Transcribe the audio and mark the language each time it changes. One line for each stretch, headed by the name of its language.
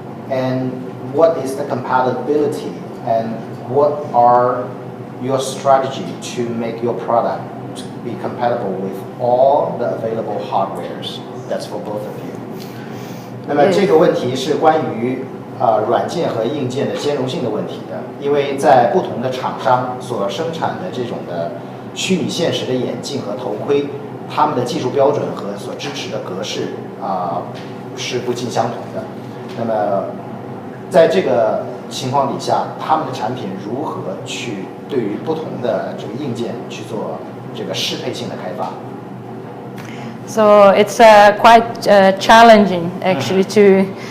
English: And what is the compatibility and what are your strategy to make your product be compatible with all the available hardwares? That's for both of you.
Chinese: 那么这个问题是关于软件和硬件的兼容性的问题的，因为在不同的厂商所生产的这种的虚拟现实的眼镜和头盔，他们的技术标准和所支持的格式是不尽相同的。那么在这个情况底下，他们的产品如何去对于不同的这个硬件去做这个适配性的开发？
English: So it's quite challenging actually to